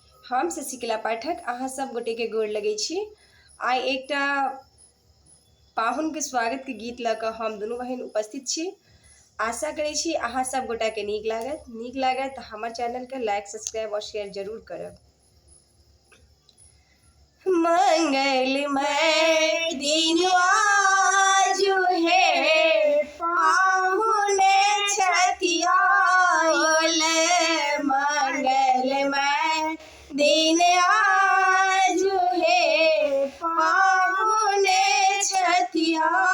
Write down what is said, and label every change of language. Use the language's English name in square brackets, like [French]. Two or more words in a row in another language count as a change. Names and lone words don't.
[Maithili] हम शशिकला पाठक अहाँ सब गोटे के गोर लगे छी। आइ एकटा पाहुन के स्वागत के गीत लऽ कऽ हम दुनू बहन उपस्थित छी। आशा करै छी अहाँ सब गोटा के नीक लागत तऽ हमर चैनल के [English] like subscribe [Maithili] और शेयर जरूर करब। मंगलमय दिन आजु है पाहुने छठिया मंगलमय दिन आजु है पाहुने छठिया